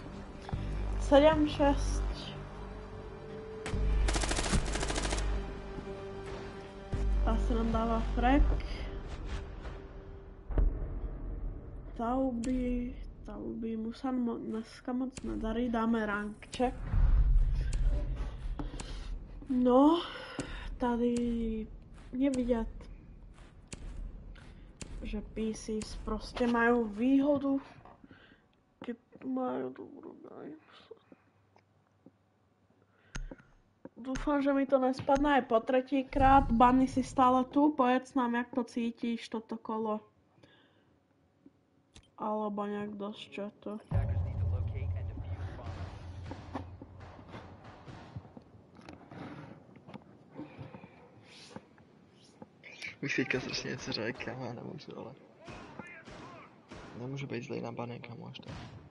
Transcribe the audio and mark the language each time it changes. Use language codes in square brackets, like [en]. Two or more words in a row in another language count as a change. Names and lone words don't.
[sk] 7-6. Asi nám dáva frag. Tauby mu sa dneska moc nedarí, dáme rank check. [cs] No, tady je vidět, že PCs prostě mají výhodu, keď mají dobrou games. [sk] Dúfam, že mi to nespadne aj po tretíkrát. Bunny, si stále tu? Povedz nám, jak to cítíš, toto kolo. Alebo nejak dosť čato. [cs] Bych teďka strašně něco řekl, já nemůžu, ale... Nemůžu být zlej na Bunny, kamo, až tak.